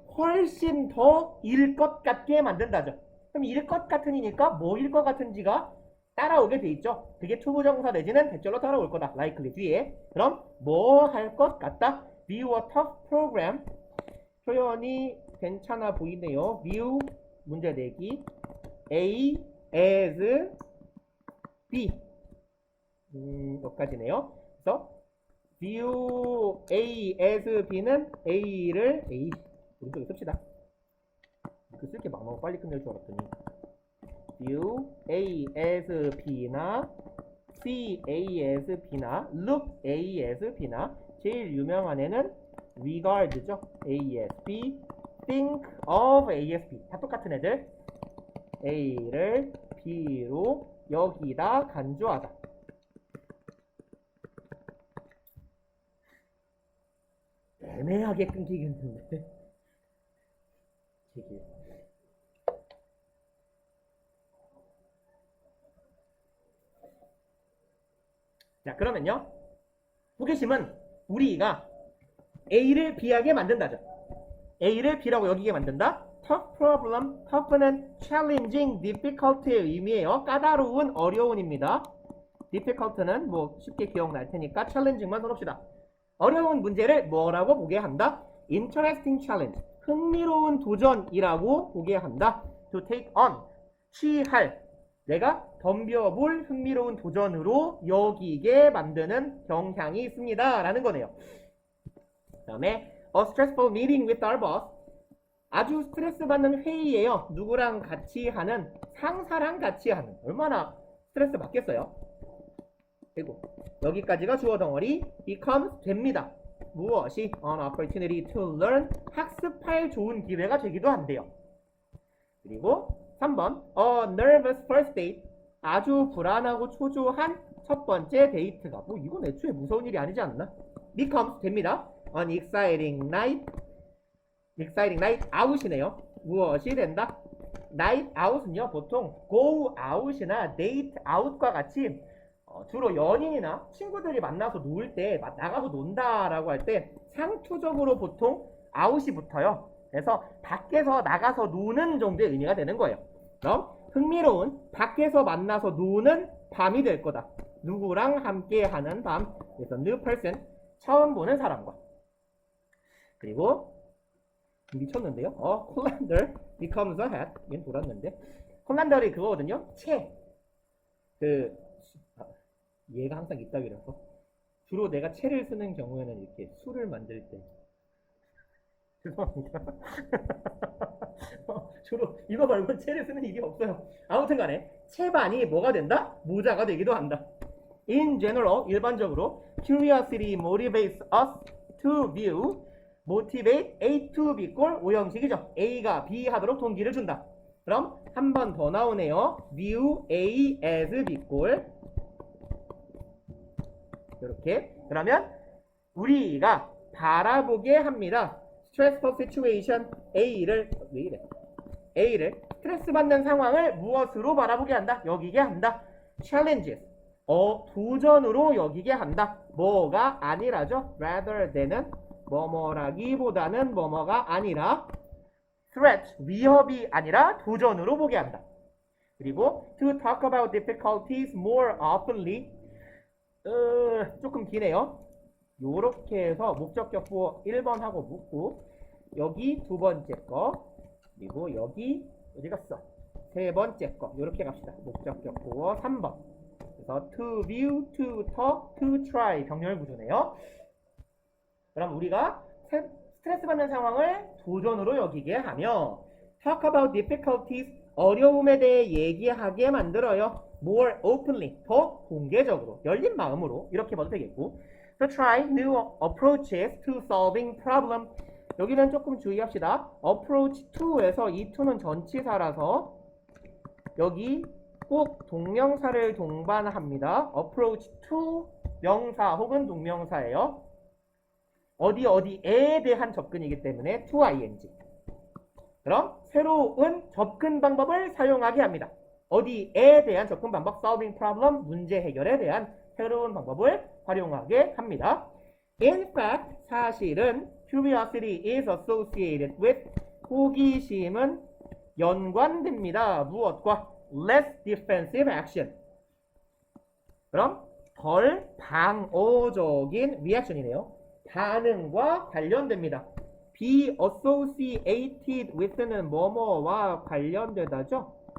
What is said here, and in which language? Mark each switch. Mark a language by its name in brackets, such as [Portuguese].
[Korean] 훨씬 더 일 것 같게 만든다죠. 그럼 일 것 같으니까 뭐일 것 같은지가 따라오게 돼 있죠. 그게 투부정사 내지는 대절로 따라올 거다. likely 뒤에. 그럼 뭐 할 것 같다? [English] view a tough program. [Korean] 표현이 괜찮아 보이네요. [English] view [Korean] 문제 내기 [English] A as B. [Korean] 여기까지네요. 그래서 view A as B는 A를 오른쪽에 씁시다. 그 쓸게 많아. 빨리 끝낼 줄 알았더니. [English] view A as B나 see A as B나 look A as B나 [Korean] 제일 유명한 애는 [English] regard죠. A as B, think of A as B. [Korean] 다 똑같은 애들. A를 B로 여기다 간주하다. 애매하게 끊기겠는데. 자, 그러면요. 호기심은 우리가 A를 B하게 만든다죠. A를 B라고 여기게 만든다. [English] tough problem. [Korean] tough는 challenging, difficult의 의미예요. 까다로운, 어려운입니다. difficult는 뭐 쉽게 기억날 테니까 challenging만 써봅시다. 어려운 문제를 뭐라고 보게 한다? [English] interesting challenge. [Korean] 흥미로운 도전이라고 보게 한다. [English] to take on. [Korean] 취할. 내가 덤벼볼 흥미로운 도전으로 여기게 만드는 경향이 있습니다. 라는 거네요. 그 다음에 [English] a stressful meeting with our boss. [Korean] 아주 스트레스 받는 회의예요. 누구랑 같이 하는? 상사랑 같이 하는. 얼마나 스트레스 받겠어요? 그리고 여기까지가 주어 덩어리. becomes 됩니다. 무엇이? [English] an opportunity to learn. [Korean] 학습할 좋은 기회가 되기도 한대요. 그리고 3번 [English] a nervous first date. [Korean] 아주 불안하고 초조한 첫 번째 데이트가. 뭐 이건 애초에 무서운 일이 아니지 않나? becomes 됩니다. [English] an exciting night. exciting night out이네요. [Korean] 무엇이 된다? night out은요 보통 go out이나 date out과 같이 주로 연인이나 친구들이 만나서 놀 때 나가서 논다라고 할 때 상투적으로 보통 out이 붙어요. 그래서 밖에서 나가서 노는 정도의 의미가 되는 거예요. 그럼 흥미로운 밖에서 만나서 노는 밤이 될 거다. 누구랑 함께 하는 밤. [English] 그래서 new person. [Korean] 처음 보는 사람과. 그리고 미쳤는데요. [English] 콜란더 becomes a hat. [Korean] 얘는 돌았는데. 콜란더이 그거거든요. 채. 얘가 항상 이따위라서. 주로 내가 채를 쓰는 경우에는 이렇게 술을 만들 때. 죄송합니다. 주로 이거 말고 채를 쓰는 일이 없어요. 아무튼 간에 채반이 뭐가 된다? 모자가 되기도 한다. [English] In general, [Korean] 일반적으로 [English] curiosity motivates us to view. [Korean] motivate A to B 꼴 오형식이죠. A가 B 하도록 동기를 준다. 그럼 한 번 더 나오네요. view A as B 꼴. 이렇게. 그러면 우리가 바라보게 합니다. [English] stressful situation [Korean] A를 왜 이래? A를 스트레스 받는 상황을 무엇으로 바라보게 한다? 여기게 한다. [English] challenges. [Korean] 도전으로 여기게 한다. 뭐가 아니라죠? rather than은 뭐뭐라기보다는 뭐뭐가 아니라 threat, 위협이 아니라 도전으로 보게 한다. [English] 그리고 to talk about difficulties more oftenly. [Korean] 조금 기네요. 요렇게 해서 목적격 부호 1번 하고 묻고 여기 두 번째 거 그리고 여기 어디 갔어? 세 번째 거 요렇게 갑시다. 목적격 부호 3번. 그래서 to view, to talk, to try 병렬 구조네요. 그럼 우리가 스트레스 받는 상황을 도전으로 여기게 하며 [English] talk about difficulties [Korean] 어려움에 대해 얘기하게 만들어요. [English] more openly [Korean] 더 공개적으로 열린 마음으로 이렇게 봐도 되겠고 [English] to try new approaches to solving problem. [Korean] 여기는 조금 주의합시다. approach to에서 이 to는 전치사라서 여기 꼭 동명사를 동반합니다. approach to 명사 혹은 동명사예요. 어디에 대한 접근이기 때문에 to ing. 그럼 새로운 접근 방법을 사용하게 합니다. 어디에 대한 접근 방법, solving problem, 문제 해결에 대한 새로운 방법을 활용하게 합니다. [English] In fact, [Korean] 사실은 [English] curiosity is associated with [Korean] 호기심은 연관됩니다. 무엇과? [English] less defensive action. [Korean] 그럼 덜 방어적인 reaction이네요. 반응과 관련됩니다. be associated with는 뭐뭐와 관련되다죠.